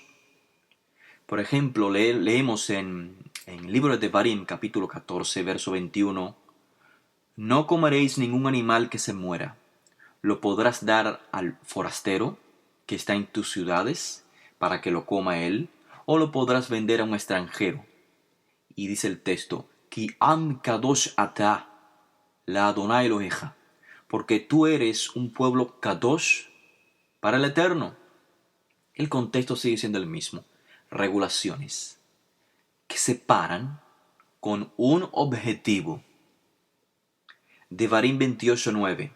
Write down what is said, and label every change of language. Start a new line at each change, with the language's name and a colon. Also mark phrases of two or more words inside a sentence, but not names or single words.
Spanish: Por ejemplo, leemos en el libro de Devarim, capítulo 14, verso 21, no comeréis ningún animal que se muera. Lo podrás dar al forastero que está en tus ciudades para que lo coma él, o lo podrás vender a un extranjero. Y dice el texto,
Hebrew: כי עם קדוש אתה לה' אלוהיך,
Spanish: porque tú eres un pueblo kadosh para el Eterno. El contexto sigue siendo el mismo. Regulaciones que separan con un objetivo. Devarim 28:9.